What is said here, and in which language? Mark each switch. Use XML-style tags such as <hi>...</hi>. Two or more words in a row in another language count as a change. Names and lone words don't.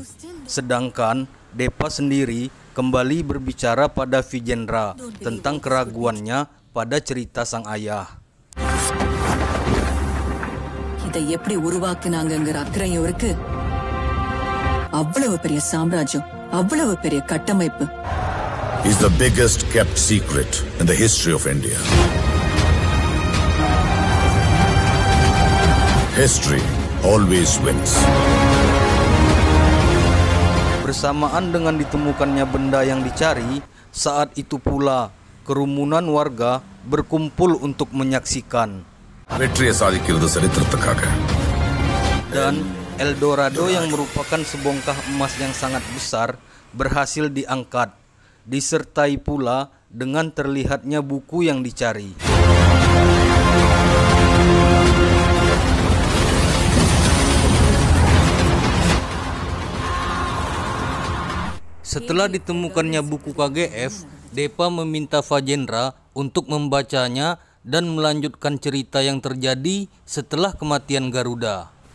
<id>Sedangkan Depa sendiri kembali berbicara pada Vijendra tentang keraguannya pada cerita sang ayah.</id> <ta>இதை எப்படி உருவாக்குனாங்கங்கிற அக்கறையும் இருக்கு. அவ்வளவு பெரிய சாம்ராஜ்யம், அவ்வளவு பெரிய கட்டமைப்பு.</ta> <en>Is the biggest kept secret in the history of India. History always wins.</en> <id>Bersamaan dengan ditemukannya benda yang dicari, saat itu pula kerumunan warga berkumpul untuk menyaksikan.</id> <ta>வெற்றியை சாதிக்கிறது சரித்திரத்துக்காக.</ta> <id>Dan Eldorado yang merupakan sebongkah emas yang sangat besar berhasil diangkat, disertai pula dengan terlihatnya buku yang dicari. Setelah ditemukannya buku KGF, Depa meminta Vijendra untuk membacanya dan melanjutkan cerita yang terjadi setelah kematian Garuda.</id>